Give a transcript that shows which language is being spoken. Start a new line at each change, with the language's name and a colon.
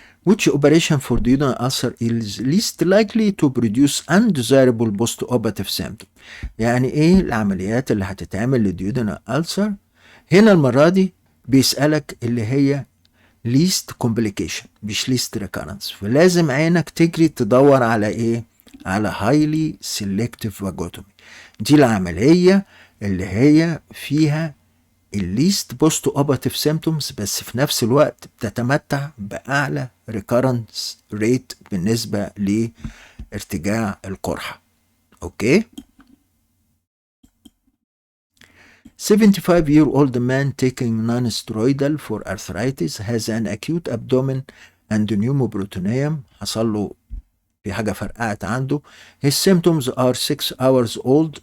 English: Which operation for duodenal ulcer is least likely to produce undesirable post-operative symptom؟
Arabic: يعني ايه العمليات اللي هتتعمل للديودنال ulcer؟ هنا المرة دي بيسألك اللي هي
English: least complication
Arabic: مش
English: least recurrence،
Arabic: فلازم عينك تجري تدور على ايه؟ على
English: highly selective vagotomy.
Arabic: دي العملية اللي هي فيها الليست بوست اوبراتيف سيمتومز، بس في نفس الوقت بتتمتع باعلى ريكارنس ريت بالنسبه لارتجاع القرحه. اوكي.
English: 75-year-old man taking non-steroidal for arthritis has an acute abdomen and pneumoperitoneum.
Arabic: حصل له في حاجة فرقعت عنده.
English: His symptoms are 6 hours old.